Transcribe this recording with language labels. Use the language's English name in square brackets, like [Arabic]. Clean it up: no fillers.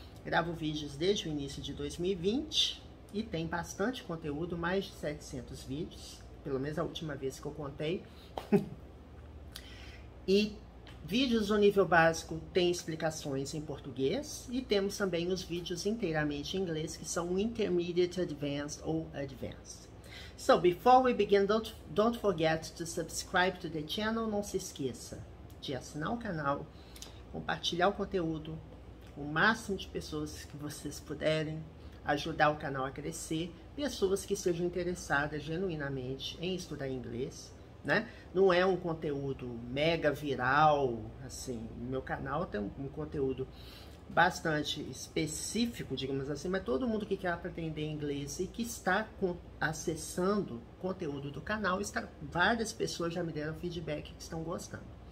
[Portuguese] Gravo vídeos desde o início de 2020 e tem bastante conteúdo, mais de 700 vídeos, pelo menos a última vez que eu contei. E vídeos do nível básico têm explicações em português e temos também os vídeos inteiramente em inglês, que são Intermediate, Advanced ou Advanced. [English] So, before we begin, don't forget to subscribe to the channel. [Portuguese] Não se esqueça de assinar o canal, compartilhar o conteúdo com o máximo de pessoas que vocês puderem, ajudar o canal a crescer, pessoas que estejam interessadas genuinamente em estudar inglês, né? Não é um conteúdo mega viral, assim, no meu canal tem um conteúdo bastante específico, digamos assim, mas todo mundo que quer aprender inglês e que está acessando conteúdo do canal, várias pessoas já me deram feedback que estão gostando.